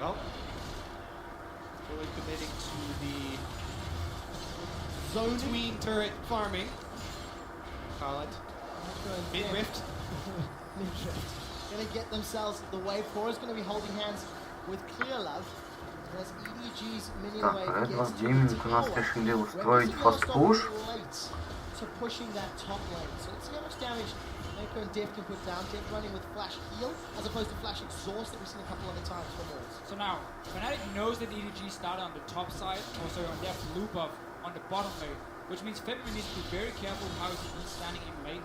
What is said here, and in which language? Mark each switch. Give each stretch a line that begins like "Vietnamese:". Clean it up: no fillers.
English: Well, fully committing to the zone tween turret farming. Call it. Mid-rift. Mid-rift. Gonna get themselves the wave. Cora's gonna be holding hands with Clear Love. As EDG's minion wave gets to
Russian: Gaming у нас решили устроить фаст-пуш.
English: To pushing that top lane. So let's see how much damage Mako and Def can put down. Def running with Flash Heal as opposed to Flash Exhaust that we've seen a couple other times from Walls. So now, Fnatic knows that EDG started on the top side, also on Def's loop of on the bottom lane, which means February needs to be very careful how he's standing in lane.